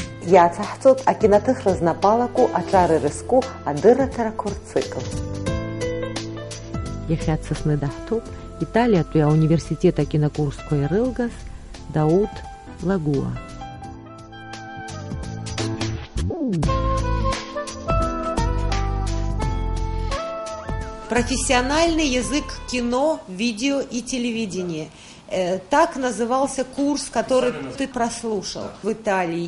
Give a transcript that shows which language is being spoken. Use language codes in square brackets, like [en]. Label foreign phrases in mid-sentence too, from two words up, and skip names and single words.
[ab] Иацаҳҵоит акинотеатр знапалаку аҿар ирызку адырраҭарақәа рцикл. Иахьа Сосны даҳҭоуп Италиатәи ауниверситет акинокурсқәа ирылгаз Дауд Лагуа. [ru] Профессиональный язык кино, видео и телевидения. Так назывался курс, который ты прослушал в Италии.